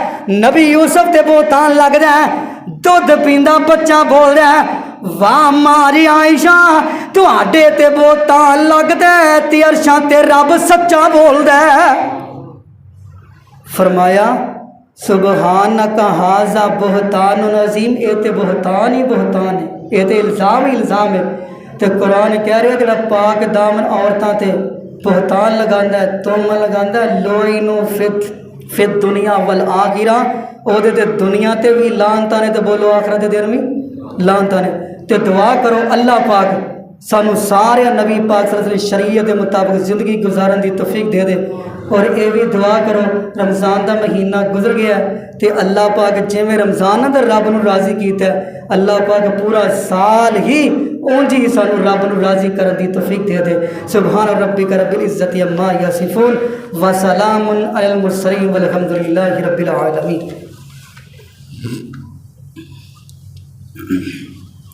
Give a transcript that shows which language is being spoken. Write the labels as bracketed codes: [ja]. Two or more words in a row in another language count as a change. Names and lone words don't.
[pa] نبی یوسف تے بہتان لگدا ہے، دودھ پیندا بچہ بولدا ہے. واہ ماری عائشہ تہاڈے تے بہتان لگدا ہے تے عرشاں تے رب سچا بولدا ہے. [ar] فرمایا سبحانك هذا بهتان عظيم. [ur] یہ تو بہتان ہی بہتان ہے، یہ تو الزام ہی الزام ہے. [pa] تو قرآن کہہ رہا جو پاک دامن عورتاں تے بہتان لگاندا ہے، تم لگاندا ہے, तुम लगांदा है [ar] لعنوا في الدنيا والآخرة. [pa] اودے تے دنیا تے بھی لعنتاں نے، تو بولو آخرت دے دن بھی لعنتاں نے. [ur] تو دعا کرو اللہ پاک سانوں سارے نبی پاک [ar] صلى الله عليه وسلم [ur] شریعت کے مطابق زندگی گزارن کی توفیق دے دے. [pa] اور یہ بھی دعا کرو رمضان کا مہینہ گزر گیا تو اللہ پاک جنہاں رمضان تو رب نوں راضی کیا، اللہ پاک پورا سال ہی انج ہی سانوں رب نوں راضی کرن دی توفیق دے دے. [ar] سبحان ربك رب العزة عما يصفون وسلام على المرسلين والحمد لله رب العالمين.